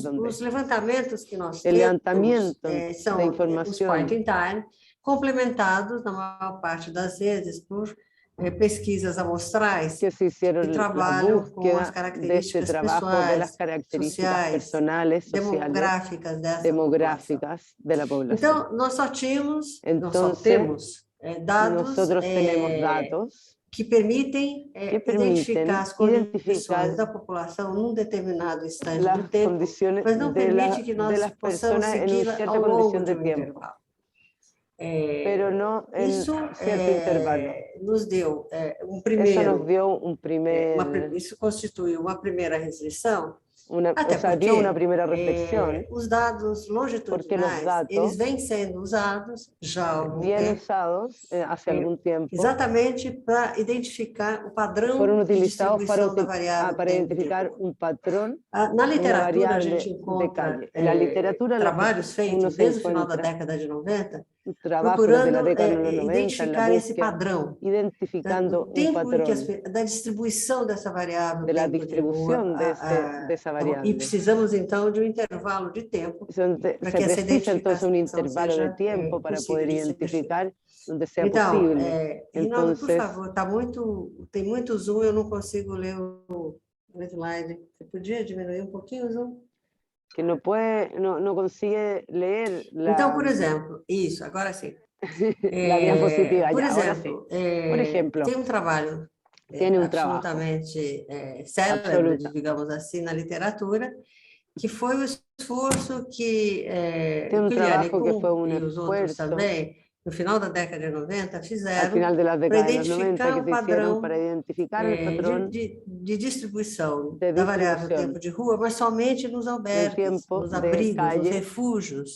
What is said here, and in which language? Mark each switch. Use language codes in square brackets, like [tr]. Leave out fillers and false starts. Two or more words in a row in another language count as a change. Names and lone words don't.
[pt] os [es] dónde. [pt] levantamentos que nós [es] El [pt] temos [es] levantamiento [pt] são de os [es] información [en] point in time, [pt] complementados, na maior parte das vezes, por pesquisas amostrais [es] que se hicieron que la [pt] trabalham com as [es] búsqueda de este [pt] características [es] trabajo de las [pt] pessoais, características sociais, [es] personales, sociales, [pt] demográficas dessa população. [es] demográficas de la población. [pt] Então, nós só temos [es] Entonces, [pt] dados [es] nosotros tenemos datos [pt] que permitem [es] que permiten [pt] identificar as condições [es] identificar [pt] da população num determinado instante [es] las [pt] do tempo, [es] condiciones [pt] mas não permite que [es] de [pt] nós [es] las [pt] possamos [es] personas en [pt] segui-la [es] una cierta [pt] ao longo [es] condición [pt] de [es] de [pt] um [es] tiempo, [pt] intervalo. [es] pero no en [pt] Isso [es] cierto intervalo. [pt] nos deu [es] Eso nos [pt] primeiro, [es] dio un primer, [pt] isso constituiu uma primeira restrição, [es] o sea, dio una primera reflexión, [pt] os dados [es] porque los [pt] longitudinais, [es] datos [pt] eles vêm sendo usados já há algum [es] bien [pt] tempo, [es] usados hace algún tiempo, [pt] exatamente para identificar o padrão [es] fueron [pt] de [es] utilizados [pt] distribuição da variável [es] para [pt] tempo de [es] identificar [pt] rua. [es] un patrón, [pt] Na [es] una [pt] literatura, a [es] variable [pt] gente [es] de [pt] encontra [es] calle. En la literatura [pt] trabalhos [es] uno [pt] feitos [es] se [pt] desde o final da [es] encuentra [pt] década de 90, [es] trabajos desde la [pt] procurando [es] década de los 90 en la [pt] identificar esse [es] búsqueda, [pt] padrão [es] identificando [pt] do [es] un [pt] tempo em que [es] patrón [pt] da distribuição dessa variável [es] de la [pt] tempo de rua, [es] distribución de esa [pt] e [es] variable. [pt] precisamos então de um intervalo de tempo [es] Se [pt] para que essa [es] precisa entonces un [pt] identificação [es] intervalo de [pt] seja [es] tiempo para [pt] possível [es] poder [pt] de ser feita. [es] identificar donde sea [pt] Então, [es] posible. [pt] Rinaldo, por [es] Entonces, [pt] favor, tem muito zoom, eu não consigo ler o slide. Você podia diminuir um pouquinho o zoom? [es] que no puede, no consigue leer [pt] Então, por exemplo, isso, agora sim. [es] la diapositiva. [pt] Por [es] Ya, ahora [pt] exemplo, [es] sí. Por ejemplo, [pt] tem um trabalho [es] tiene un trabajo [pt] absolutamente célebre, digamos assim, na literatura, que foi o esforço que Guilherme Kuhn e os outros também, no final da década de 90, fizeram para identificar o padrão de distribuição da variável tempo de rua, mas somente nos albergues, nos abrigos, nos refúgios.